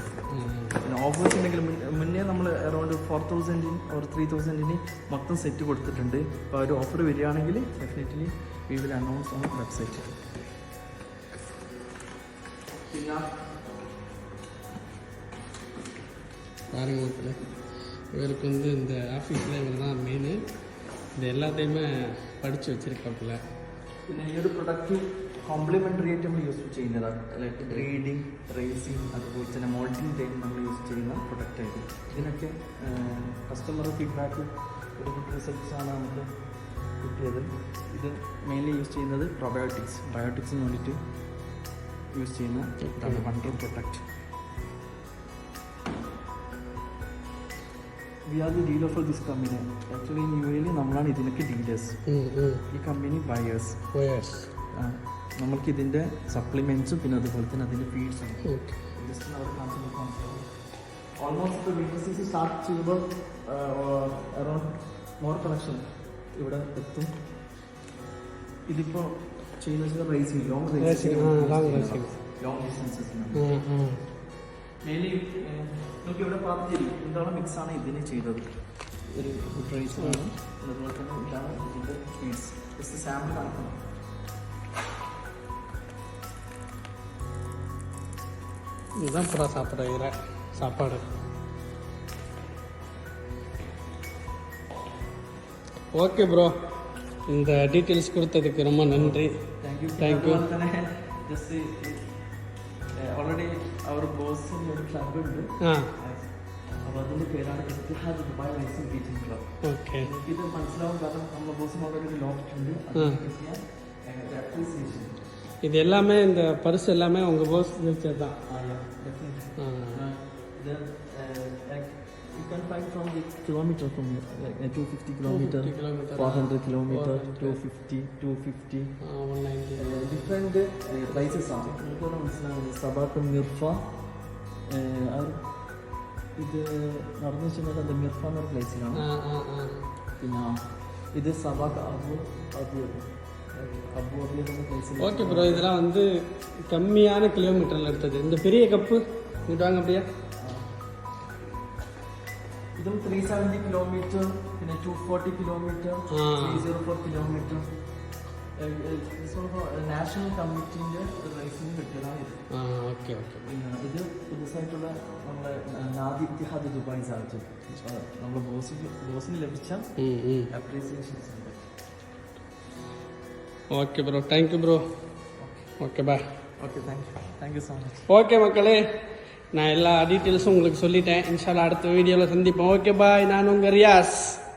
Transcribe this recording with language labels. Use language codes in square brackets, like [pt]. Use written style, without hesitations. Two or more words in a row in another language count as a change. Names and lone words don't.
[ml] പിന്നെ ഓഫേഴ്സ് ഉണ്ടെങ്കിൽ മുന്നേ നമ്മൾ അറൌണ്ട് 4,000 ഓർ 3,000 മൊത്തം സെറ്റ് കൊടുത്തിട്ടുണ്ട്. അപ്പോൾ ഒരു ഓഫർ വരികയാണെങ്കിൽ [en] definitely we will announce on website. [ta] പിന്നെ இவருக்கு இந்த ஆஃபீஸில் இவர் தான் மெயின். இது எல்லாத்தையுமே படித்து வச்சுருக்காப்புல. [ml] പിന്നെ ഈ ഒരു [en] product complementary [ml] ആയിട്ട് നമ്മൾ യൂസ് ചെയ്യുന്നതാണ്. [en] like breeding, racing, [ml] അതുപോലെ തന്നെ [en] moulting time [ml] നമ്മൾ യൂസ് ചെയ്യുന്ന പ്രൊഡക്റ്റ് ആയിട്ട്. ഇതിനൊക്കെ [en] customer feedback [ml] ഒരു [en] good results [ml] നമുക്ക് കിട്ടിയത്. ഇത് മെയിൻലി യൂസ് ചെയ്യുന്നത് ബയോട്ടിക്സിന് വേണ്ടിയിട്ട് യൂസ് ചെയ്യുന്ന [en] wonder product. We are the dealer for this company. [ml] ആക്ച്വലി UAE നമ്മളാണ് ഇതിനൊക്കെ ഡീലേഴ്സ്, ഈ കമ്പനി ബയേഴ്സ്. നമ്മൾക്ക് ഇതിൻ്റെ സപ്ലിമെൻറ്റ്സും പിന്നെ അതുപോലെ തന്നെ അതിൻ്റെ ഫീഡ്സും ഓൾമോസ്റ്റ് VTCC സ്റ്റാർട്ട് ചെയ്യുമ്പോൾ [en] around more collection [ml] ഇവിടെ എത്തും. ഇതിപ്പോൾ ചെയ്യുന്നത് റേസിംഗ്, [en] long distances [ml] മെയിൻലി. നമുക്ക് ഇവിടെ പറഞ്ഞില്ല എന്താണ് മിക്സാണ് ഇതിന് ചെയ്തത്. ഒരു [en] food rice, [ml] അതുപോലെ തന്നെ ഇതാണ് ഇതിൻ്റെ ഫീഡ്സ്. [en] just sample [ml] കാണിക്കണം. [ta] இதுதான் புறா சாப்பிட்ற சாப்பாடு. [en] okay bro, [ta] இந்த டீட்டெயில்ஸ் கொடுத்ததுக்கு ரொம்ப நன்றி. தேங்க்யூ. [en] just already [ml] അവർ ബോസിൻ്റെ ഒരു ക്ലബ് ഉണ്ട്. അപ്പോൾ അതിൻ്റെ പേരാണ് ഇത്തിഹാദ് ദുബായ് റൈസിംഗ് ബീച്ചിങ് ക്ലബ്. ഓക്കെ, ഇത് മനസ്സിലാവും, കാരണം നമ്മുടെ ബോസിന് ഓൾറെഡി ഒരു ലോഫ്റ്റ് ഉണ്ട്. അപ്രീസിയേഷൻ [ta] இது எல்லாமே இந்த பரிசு எல்லாமே உங்கள் போஸ் ஜெயிச்சது தான். [en] ഇത് You can find from the kilometer from here, like 250 kilometer, 250 kilometer, 400 kilometer, 400. 250, 250. 190. Different prices ആണ്. [ml] ഇപ്പോൾ മനസ്സിലാവുന്നത് സബാക്ക് മിർഫ ഇത് നടന്നു വെച്ചാൽ അത് മിർഫ എന്നൊരു പ്ലേസിലാണ്. പിന്നെ ഇത് സബാക്ക് അബു അബി അബു അബി എന്ന പ്ലേസിൽ. [en] okay bro, [ta] இதெல்லாம் வந்து கம்மியான கிலோமீட்டரில் எடுத்தது. இந்த பெரிய கப்பு இங்கிட்டு வாங்க அப்படியா. [ml] ഇതും 370 കിലോമീറ്റർ, പിന്നെ 240 കിലോമീറ്റർ, 304 കിലോമീറ്റർ. നാഷണൽ കമ്മിറ്റിന്റെ റേസിംഗ് കിട്ടിയതാണ് ഇത്. [en] Okay okay. [ml] പിന്നെ ഇത് പുതുസായിട്ടുള്ള നമ്മളെ നാദി ഇത്തിഹാദ് ദുബായ് സാധിച്ചു നമ്മുടെ ബോസിന് ലഭിച്ച അപ്രീസിയേഷൻസ് ഉണ്ട്. [en] Okay bro, thank you bro. Okay bye. Okay, thank you so much. [ta] ஓகே மக்களே, நான் எல்லா டீட்டெயில்ஸும் உங்களுக்கு சொல்லிட்டேன். இன்ஷால்லா அடுத்த வீடியோவில் சந்திப்போம். [en] Okay bye. [ta] நான் உங்கள் ரியாஸ்.